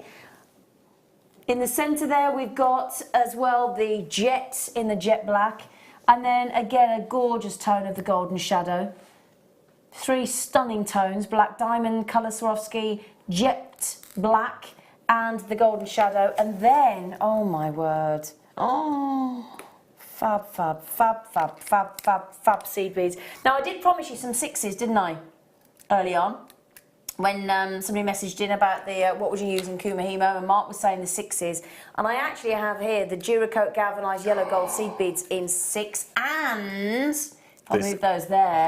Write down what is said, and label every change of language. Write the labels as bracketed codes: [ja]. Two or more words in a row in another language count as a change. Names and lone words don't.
[en] In the centre there, we've got, as well, the jet in the jet black. And then, again, a gorgeous tone of the golden shadow. 3 stunning tones, black diamond, colour Swarovski, jet black, and the golden shadow. And then, oh my word, oh, fab, fab, fab, fab, fab, fab, fab seed beads. Now, I did promise you some 6s, didn't I, early on? When somebody messaged in about the what would you use in kumihimo, and Mark was saying the 6s, and I actually have here the Duracoat galvanised yellow gold seed beads in 6, and I'll move those there.